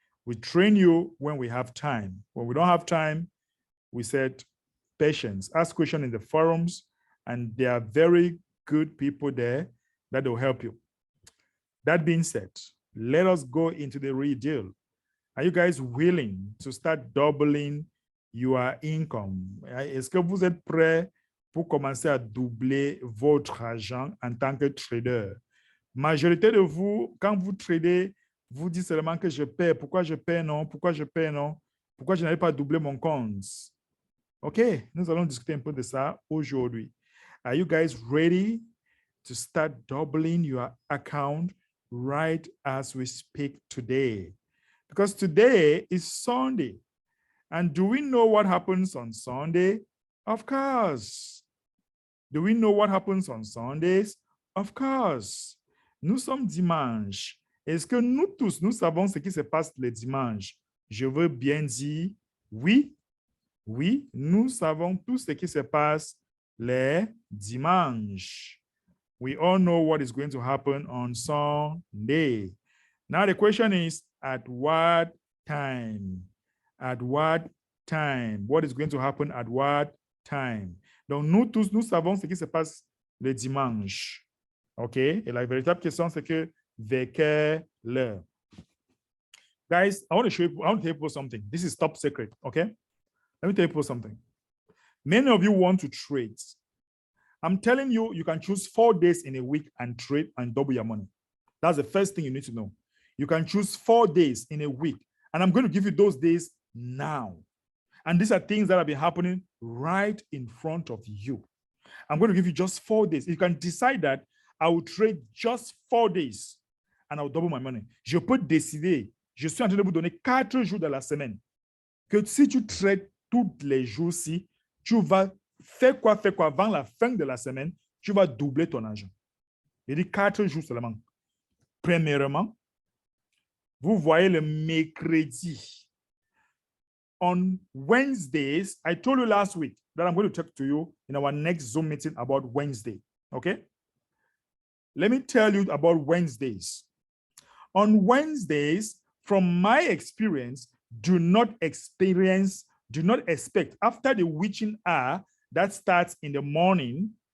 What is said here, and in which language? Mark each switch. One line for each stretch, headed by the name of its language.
English: We train you when we have time. When we don't have time, we said patience. Ask questions in the forums, and there are very good people there that will help you. That being said, let us go into the real deal. Are you guys willing to start doubling your income?
French: Est-ce que vous êtes prêts pour commencer à doubler votre argent en tant que trader? Majorité de vous, quand vous tradez, vous dites seulement que je perds. Pourquoi je perds non? Pourquoi je perds non? Pourquoi je n'arrive pas à doubler mon compte? OK, nous allons discuter un peu de ça aujourd'hui.
English: Are you guys ready to start doubling your account right as we speak today? Because today is Sunday. And do we know what happens on Sunday? Of course. Do we know what happens on Sundays? Of course.
French: Nous sommes dimanche. Est-ce que nous tous, nous savons ce qui se passe le dimanche? Je veux bien dire oui. Oui, nous savons tout ce qui se passe le dimanche.
English: We all know what is going to happen on Sunday. Now the question is, at what time? At what time? What is going to happen at what time?
French: Donc, nous tous, nous savons ce qui se passe le dimanche. OK? Et la véritable question, c'est que vers quelle heure?
English: Guys, I want to tell you people something. This is top secret, okay? Let me tell you people something. Many of you want to trade. I'm telling you, you can choose 4 days in a week and trade and double your money. That's the first thing you need to know. You can choose 4 days in a week, and I'm going to give you those days now. And these are things that have been happening right in front of you. I'm going to give you just 4 days. You can decide that I will trade just 4 days and I will double my money.
French: Je peux décider, je suis en train de vous donner 4 jours de la semaine, que si tu trades tous les jours-ci, tu vas faire quoi avant la fin de la semaine, tu vas doubler ton argent. Il dit 4 jours seulement. Premièrement, vous voyez le mercredi.
English: On Wednesdays, I told you last week that I'm going to talk to you in our next Zoom meeting about Wednesday, okay? Let me tell you about Wednesdays. On Wednesdays, from my experience, do not expect after the witching hour that starts in the morning